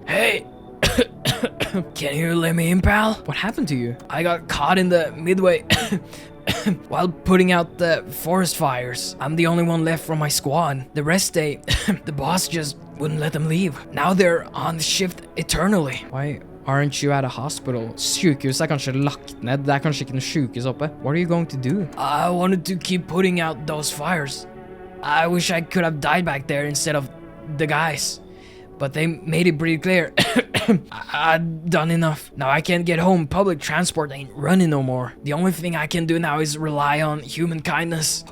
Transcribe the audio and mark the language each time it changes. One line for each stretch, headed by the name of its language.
English: Hey! Can you let me in, pal? What happened to you? I got caught in the midway while putting out the forest fires. I'm the only one left from my squad. The rest the boss just wouldn't let them leave. Now they're on shift eternally. Why aren't you at a hospital?
Norwegian: Sykehus er kanskje lagt ned. Det er kanskje ikke noe sykehus oppe.
English: What are you going to do? I wanted to keep putting out those fires. I wish I could have died back there instead of the guys. But they made it pretty clear. I've done enough. Now I can't get home. Public transport ain't running no more. The only thing I can do now is rely on human kindness.